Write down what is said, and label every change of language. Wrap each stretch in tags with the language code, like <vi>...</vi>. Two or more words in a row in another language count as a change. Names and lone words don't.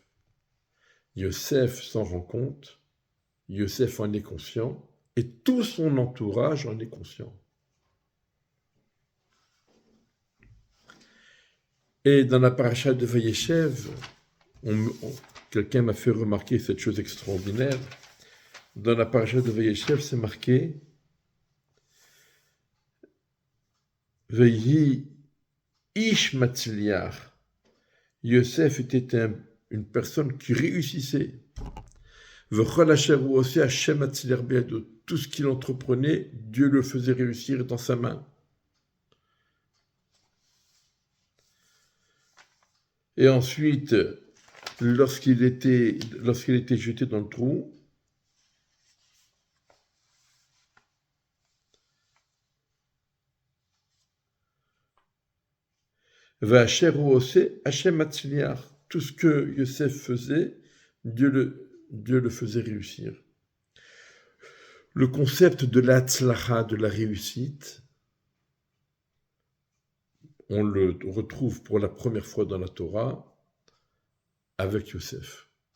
<fr>Yosef s'en rend compte, Yosef en est conscient, et tout son entourage en est conscient. Et dans la paracha de Vayeshev, quelqu'un m'a fait remarquer cette chose extraordinaire. Dans la paracha de Vayeshev, c'est marqué</fr> <he>ויהי איש מצליח.</he> <fr>Yosef était une personne qui réussissait.</fr> <he>וכל אשר הוא עושה ה' מצליח בידו.</he> <fr>Tout ce qu'il entreprenait, Dieu le faisait réussir dans sa main. Et ensuite, lorsqu'il était jeté dans le trou,</fr> <he>ואשר הוא עושה ה' מצליח.</he> <fr>Tout ce que Yosef faisait, Dieu le faisait réussir. Le concept de l'atzlacha, de la réussite, on le retrouve pour la première fois dans la Torah avec Yosef.</fr>